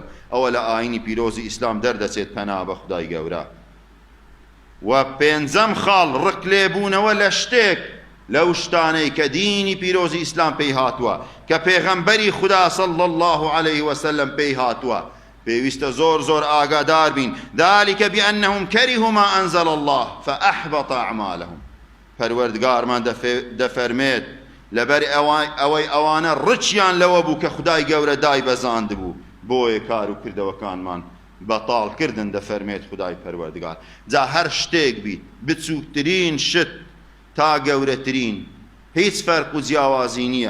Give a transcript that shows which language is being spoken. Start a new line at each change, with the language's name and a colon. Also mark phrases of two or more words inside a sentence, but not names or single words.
Central Kurdish: ئەوە لە ئاینی پیرۆزی ئیسلام دەردەچێت پەنا بە خودای گەورە. و پێنجەم خاڵ ڕق لێبوونەوە لە شتێک لەو شتانەی کە دینی پیرۆزی ئیسلام پێی هاتووە، کە پێغەمبەری خوددا
Arabic: صلی الله علیه وسلم
Central Kurdish: پێی هاتووە. پێویستە زۆر زۆر ئاگادار بین.
Arabic: ذلك بأنهم كرهوا ما أنزل الله فأحبط أعمالهم.
Central Kurdish: پەروەردگارمان دەفەرمێت لەبەر ئەوەی ئەوانە ڕچیان لەوە بوو کە خودای گەورە دایبەزاند بوو، بۆیە کار و کردەوەکانمان بەتاڵ کردن. دەفەرمێت خودای پەروەردگار جا هەر شتێک بیت، بچووکترین شت تا گەورەترین، هیچ فەرق و جیاوازی نییە.